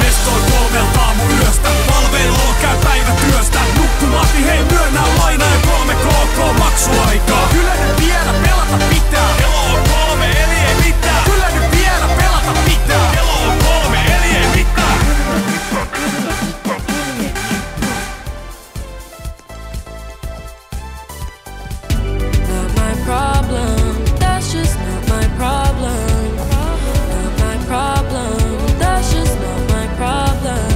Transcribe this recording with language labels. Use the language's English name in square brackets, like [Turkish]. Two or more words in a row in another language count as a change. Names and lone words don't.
[Finnish] Mestoi 3 aamuyöstä, palvelulla käy päivätyöstä. Nukkumatti, hei myönnä lainaa ja 3 KK maksuaikaa. Kyllä nyt vielä pelata pitää. Kello on 3 eli ei mitään. Kyllä nyt vielä pelata pitää. Kello on 3 eli ei mitään. [English] Not my problem, that's just not my problem. Not my problem, that's just not my problem.